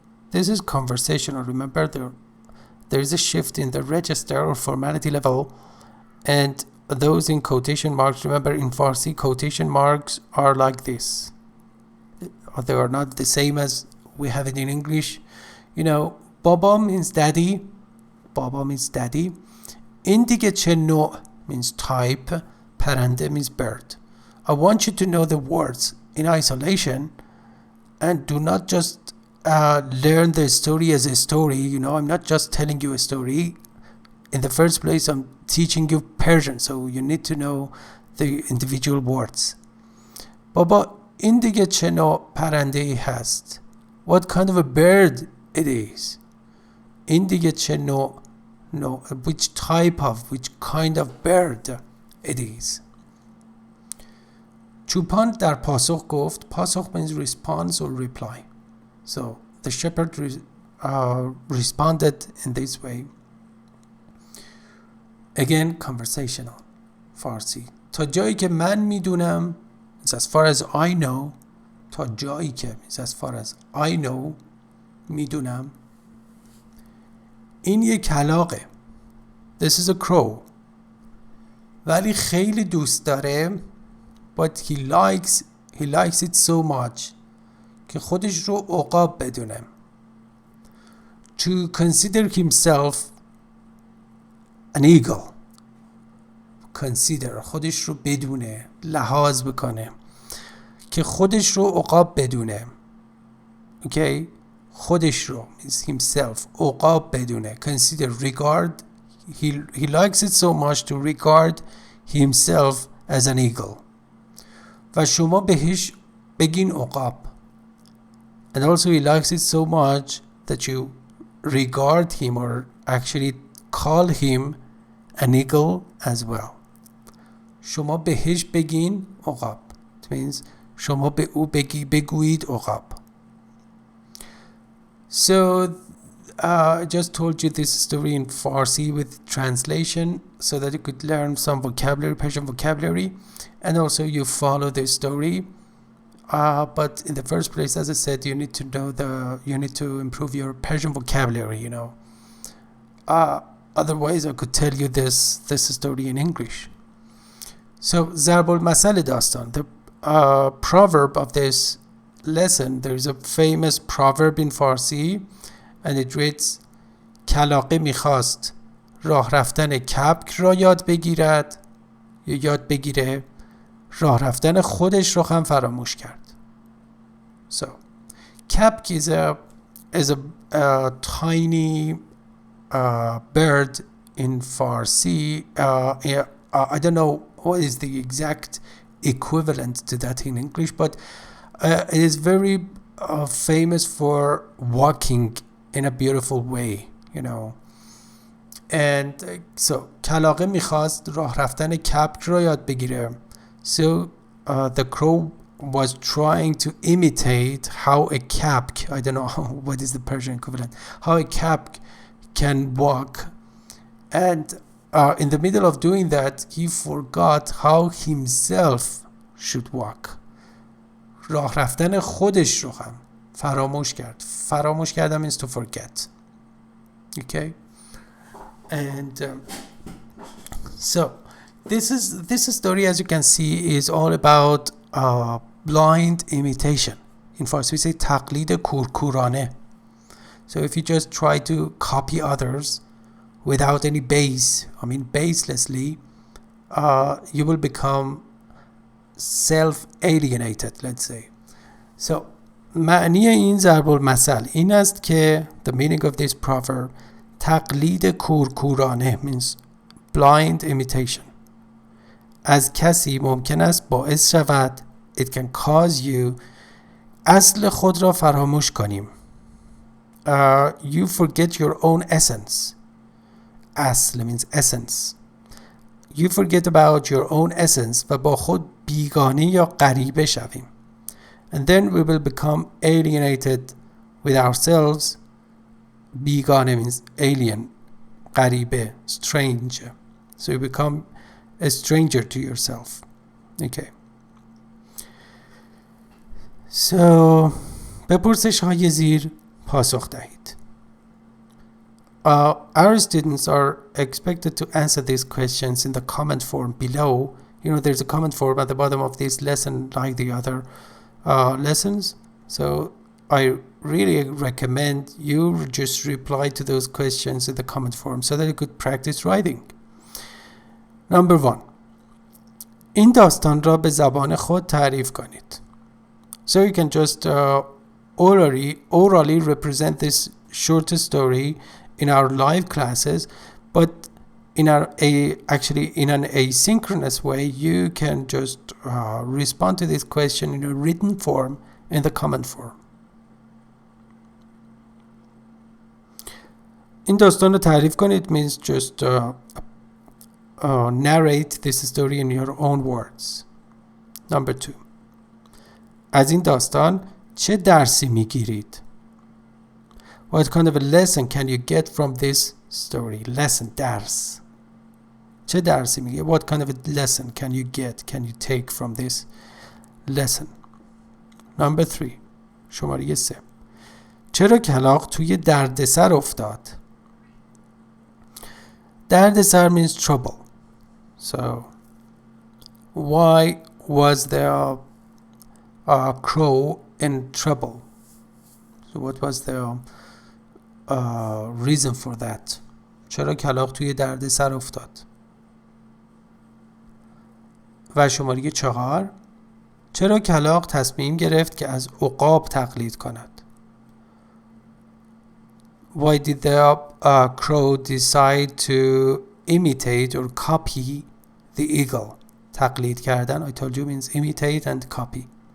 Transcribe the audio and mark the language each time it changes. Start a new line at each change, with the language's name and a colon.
English: This is conversational. Remember there is a shift in the register or formality level and those in quotation marks. Remember in Farsi quotation marks are like this. They are not the same as we have it in English. You know, Baba means daddy. Baba means daddy.
Persian: این دیگه چه نوع
English: means type. پرنده means bird. I want you to know the words in isolation and do not just learn the story as a story. You know, I'm not just telling you a story. In the first place, I'm teaching you Persian, so you need to know the individual words.
Persian: بابا این دیگه چه نوع پرنده ای هست.
English: What kind of a bird it is.
Persian: این دیگه چه نوع
English: which type of, which kind of bird it is.
Persian: چوپان در پاسخ گفت.
English: پاسخ means response or reply. So the shepherd responded in this way. Again, conversational. Farsi.
Persian: تا جایی که من میدونم
English: means as far as I know.
Persian: تا جایی که
English: means as far as I know
Persian: میدونم این یک کلاغه.
English: This is a crow.
Persian: ولی خیلی دوست داره
English: but he likes it so much
Persian: که خودش رو عقاب بدونه.
English: To consider himself an eagle.
Persian: Consider خودش رو بدونه، لحاظ بکنه که خودش رو عقاب بدونه.
English: Okay?
Persian: خودش رو
English: means himself
Persian: عقاب بدونه.
English: Consider, regard. He likes it so much to regard himself as an eagle.
Persian: و شما بهش بگین عقاب.
English: And also he likes it so much that you regard him or actually call him an eagle as well.
Persian: شما بهش بگین عقاب.
English: It means
Persian: شما به او بگویید عقاب.
English: So I just told you this story in Farsi with translation so that you could learn some vocabulary, Persian vocabulary, and also you follow the story. But in the first place, as I said, you need to improve your Persian vocabulary, you know. Otherwise, I could tell you this story in English. So, ضرب المثل داستان, the proverb of this lesson, there is a famous proverb in Farsi, and it reads,
Persian: کلاغه میخواست راه رفتن کبک را یاد بگیرد یا یاد بگیره، راه رفتن خودش رو هم فراموش کرد.
English: So, کبک is a tiny bird in Farsi. I don't know what is the exact equivalent to that in English, but it is very famous for walking in a beautiful way, you know. And so
Persian: کلاغه میخواست راه رفتن کبک را یاد بگیره.
English: So the crow was trying to imitate how a kebk, I don't know what is the Persian equivalent, how a kebk can walk. And in the middle of doing that, he forgot how himself should walk.
Persian: راه رفتن خودش رو هم فراموش کرد.
English: فراموش کردن means to forget. Okay? And so this story, as you can see, is all about blind imitation. In Farsi we say
Persian: تقلید کورکورانه.
English: So if you just try to copy others without any base, I mean baselessly, you will become self-alienated, let's say. So
Persian: معنی این ضرب المثل این است که
English: the meaning of this proverb
Persian: تقلید کورکورانه
English: means blind imitation.
Persian: از کسی ممکن است باعث شود
English: it can cause you
Persian: اصل خود را فراموش کنیم.
English: You forget your own essence. اصل means essence. You forget about your own essence
Persian: و با خود بیگانه یا غریبه شویم.
English: And then we will become alienated with ourselves. بیگانه means alien, غریبه, strange. So you become a stranger to yourself. Okay.
Persian: So به پرسش های زیر پاسخ دهید.
English: Our students are expected to answer these questions in the comment form below. You know, there's a comment form at the bottom of this lesson like the other lessons. So I really recommend you just reply to those questions in the comment form so that you could practice writing. Number 1.
Persian: این داستان را به زبان خود تعریف کنید.
English: So you can just orally represent this short story in our live classes, but in an asynchronous way, you can just respond to this question in a written form in the comment form.
Persian: این داستان رو تعریف کنید
English: means just narrate this story in your own words. Number 2.
Persian: از این داستان چه درسی میگیرید؟
English: What kind of a lesson can you get from this story? Lesson, درس.
Persian: چه درسی میگه؟
English: What kind of a lesson can you get, can you take from this lesson? Number 3.
Persian: شماره 3. چرا کلاغ توی دردسر افتاد؟ دردسر
English: means trouble. So why was the crow in trouble? So what was the reason for that?
Persian: چرا کلاغ توی دردسر افتاد؟ و شماره 4. چرا کلاغ تصمیم گرفت که از عقاب تقلید کند؟
English: Why did the crow decide to imitate or copy the eagle? تقلید کردن, I told you, means imitate and copy.